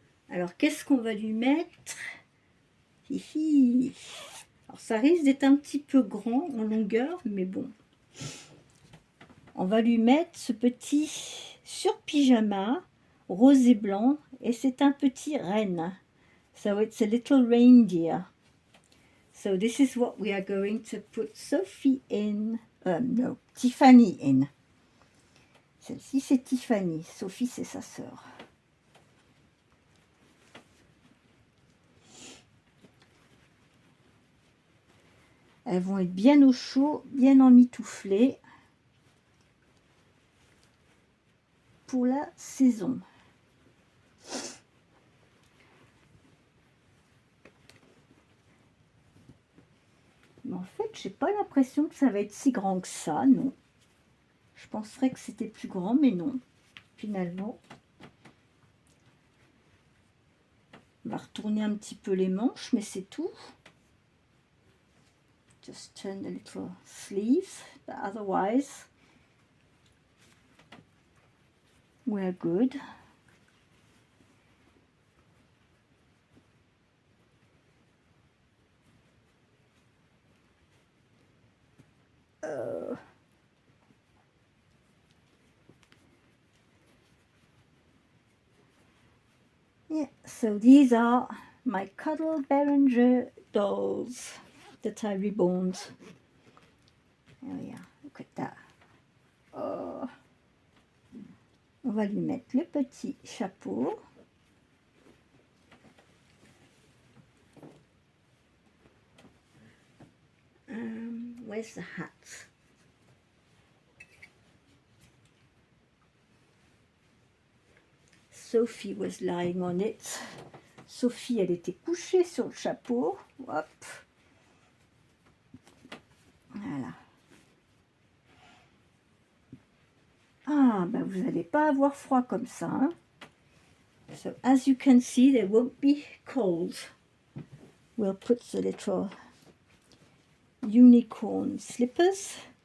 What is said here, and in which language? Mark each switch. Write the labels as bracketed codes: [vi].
[fr] Alors, qu'est-ce qu'on va lui mettre? Hihi. Alors, ça risque d'être un petit peu grand en longueur, mais bon. On va lui mettre ce petit sur-pyjama rose et blanc, et c'est un petit renne. [en] So it's a little reindeer. So this is what we are going to put Sophie in. No, Tiffany in. [fr] Celle-ci, c'est Tiffany. Sophie, c'est sa sœur. Elles vont être bien au chaud, bien emmitouflées pour la saison. Mais en fait, j'ai pas l'impression que ça va être si grand que ça, non. Je penserais que c'était plus grand, mais non. Finalement, on va retourner un petit peu les manches, mais c'est tout. [en] Just turn the little sleeves, but otherwise we're good. Yeah, so these are my Cuddle Berenger dolls that I reborn. There we are, look at that. Oh. [fr] On va lui mettre le petit chapeau. [en] Where's the hat? Sophie was lying on it. [fr] Sophie, elle était couchée sur le chapeau. Hop. Voilà. Ah, ben vous n'allez pas avoir froid comme ça. Hein? [en] So, as you can see, they won't be cold. We'll put the little unicorn slippers.